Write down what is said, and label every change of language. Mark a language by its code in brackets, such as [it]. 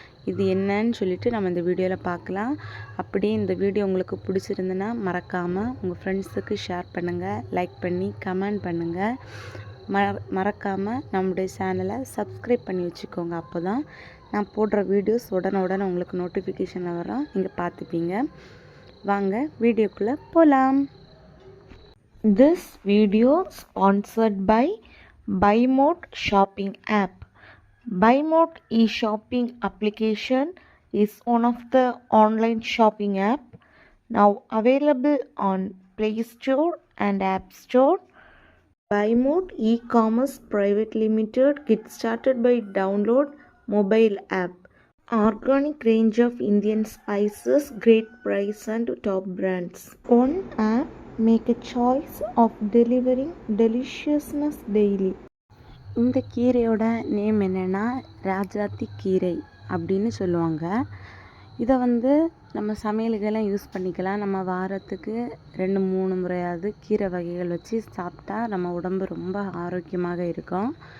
[ta] இது என்னன்னு சொல்லிட்டு நம்ம இந்த வீடியோவில் பார்க்கலாம். அப்படியே இந்த வீடியோ உங்களுக்கு பிடிச்சிருந்துன்னா மறக்காமல் உங்கள் ஃப்ரெண்ட்ஸுக்கு ஷேர் பண்ணுங்கள், லைக் பண்ணி கமெண்ட் பண்ணுங்கள். மறக்காமல் நம்முடைய சேனலை சப்ஸ்கிரைப் பண்ணி வச்சுக்கோங்க. அப்போ தான் நான் போடுற வீடியோஸ் உடனே உங்களுக்கு நோட்டிஃபிகேஷனில் வரும், நீங்கள் பார்த்துப்பீங்க. வாங்க வீடியோக்குள்ளே போகலாம். [en] This video sponsored by BuyMode shopping app. BuyMode e-shopping application is one of the online shopping app now available on Play Store and App Store. BuyMode e-commerce private limited get started by download mobile app. Organic range of Indian spices, great price and top brands. One app make a choice of delivering deliciousness daily. [ta] இந்த கீரையோட name என்னென்னா ராஜாத்தி கீரை அப்படின்னு சொல்லுவாங்க. இதை வந்து நம்ம சமையலுக்கெல்லாம் use பண்ணிக்கலாம். நம்ம வாரத்துக்கு 2-3 முறையாவது கீரை வகைகள் வச்சு சாப்பிட்டா நம்ம உடம்பு ரொம்ப ஆரோக்கியமாக இருக்கும்.